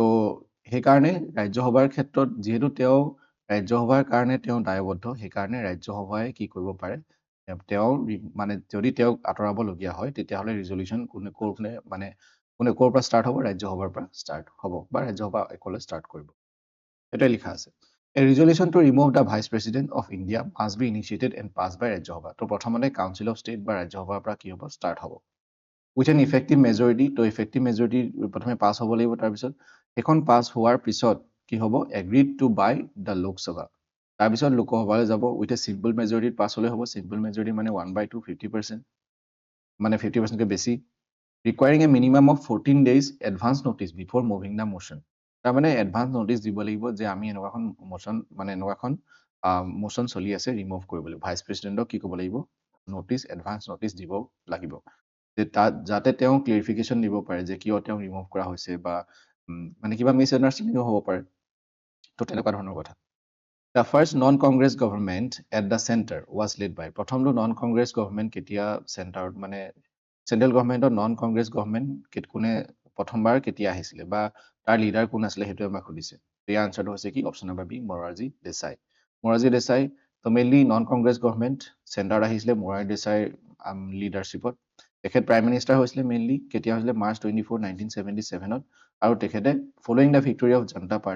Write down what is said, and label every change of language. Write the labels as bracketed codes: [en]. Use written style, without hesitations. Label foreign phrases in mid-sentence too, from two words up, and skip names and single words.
[as] সেইকাৰণে ৰাজ্যসভাৰ ক্ষেত্ৰত যিহেতু তেওঁ ৰাজ্যসভাৰ কাৰণে তেওঁ দায়বদ্ধ সেইকাৰণে ৰাজ্যসভাই কি কৰিব পাৰে তেওঁ মানে যদি তেওঁক আঁতৰাবলগীয়া হয় তেতিয়াহ'লে ৰিজলিউচন কোনে মানে ক'ৰ পৰা ষ্টাৰ্ট হ'ব ৰাজ্যসভাৰ পৰা ষ্টাৰ্ট হ'ব বা ৰাজ্যসভা একলে ষ্টাৰ্ট কৰিব এটাই লিখা আছে [en] A resolution to remove the Vice President of India must be initiated and passed by Rajya Sabha. [as] তো প্ৰথমতে [en] Council of State [as] বা Rajya Sabha পৰা কি হ'ব start হ'ব [en] with an effective majority [as] তো [en] effective majority [as] প্ৰথমে পাস হ'ব লাগিব তাৰ পিছত এখন পাস হোৱাৰ পিছত কি হ'ব [en] agreed to by the Lok Sabha [as] তাৰ পিছত লোকসভালৈ যাব [en] with a simple majority [as] পাস হ'লে হ'ব [en] simple majority [as] মানে 1/2 50% মানে 50% কে বেছি [en] requiring a minimum of 14 days advance notice before moving the motion [as] তাৰ মানে [en] advance notice [as] দিব লাগিব যে আমি এনেকুৱাখন মোশন মানে এনেকুৱাখন মোশন চলি আছে ৰিমুভ কৰিব লাগিব [en] vice president [as] কি ক'ব লাগিব নোটিস [en] advance notice [as] দিব লাগিব যে যাতে তেওঁ ক্লিয়াৰিফিকেশন দিব পাৰে যে কিয় তেওঁ ৰিমুভ কৰা হৈছে বা মানে কিবা মিছ আন্ডাৰষ্টেণ্ডিং হ'ব পাৰে তো তেনেকুৱা ধৰণৰ কথা [en] The first non-Congress government at the center was led by [as] প্ৰথমটো [en] non-Congress government [as] কেতিয়া চেণ্টাৰত মানে চেন্ট্ৰেল গভৰ্ণমেণ্টৰ [en] non-Congress government [as] কোনে প্ৰথমবাৰ কেতিয়া আহিছিলে বা তাৰ লিডাৰ কোন আছিলে সেইটো আমাক সুধিছে এই আনসাৰটো হৈছে কি [en] option number [as] বি মোৰাৰজী দেশাই তো মেইনলি [en] non-Congress government [as] চেণ্টাৰত আহিছিলে মোৰাৰজী দেশাইৰ লিডাৰশ্বিপত তেখেত [en] prime minister [as] হৈছিলে মেইনলি কেতিয়া হৈছিলে মাৰ্চ 24 1977 ত আৰু তেখেতে [en] following the victory of Janata Party